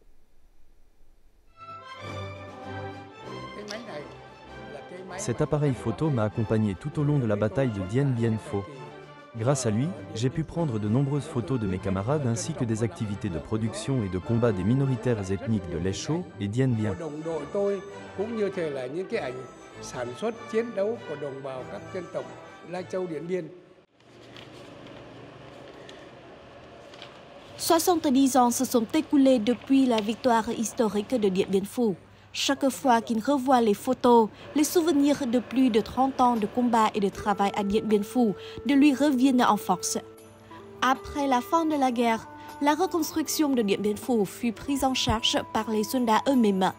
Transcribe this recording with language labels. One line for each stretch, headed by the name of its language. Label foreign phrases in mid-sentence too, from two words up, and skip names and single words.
French: Cet appareil photo m'a accompagné tout au long de la bataille de Dien Bien Phu. Grâce à lui, j'ai pu prendre de nombreuses photos de mes camarades ainsi que des activités de production et de combat des minoritaires ethniques de Lê Chô et Dien Bien.
Vietnamese: sản xuất chiến đấu của đồng bào các dân tộc Lai Châu Điện Biên.
French: 70 ans se sont écoulés depuis la victoire historique de Điện Biên Phủ. Chaque fois qu'il revoit les photos, les souvenirs de plus de 30 ans de combat et de travail à Điện Biên Phủ de lui reviennent en force. Après la fin de la guerre, la reconstruction de Điện Biên Phủ fut prise en charge par les soldats eux-mêmes.